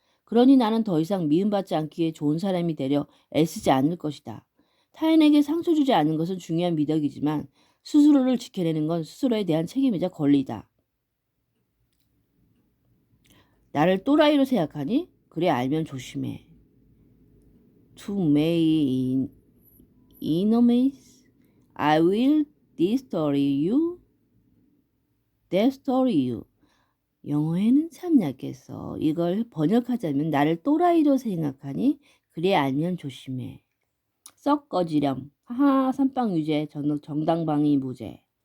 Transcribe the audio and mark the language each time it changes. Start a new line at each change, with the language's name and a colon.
Korean: 그러니 나는 더 이상 미움받지 않기에 좋은 사람이 되려 애쓰지 않을 것이다. 타인에게 상처 주지 않는 것은 중요한 미덕이지만 스스로를 지켜내는 건 스스로에 대한 책임이자 권리다. 나를 또라이로 생각하니? 그래 알면 조심해.
English: To my enemies, I will destroy you, destroy you.
Korean: 영어에는 참 약해서 이걸 번역하자면 나를 또라이로 생각하니? 그래 알면 조심해. 썩 꺼지렴. 하하 선빵유죄 정당방위 무죄.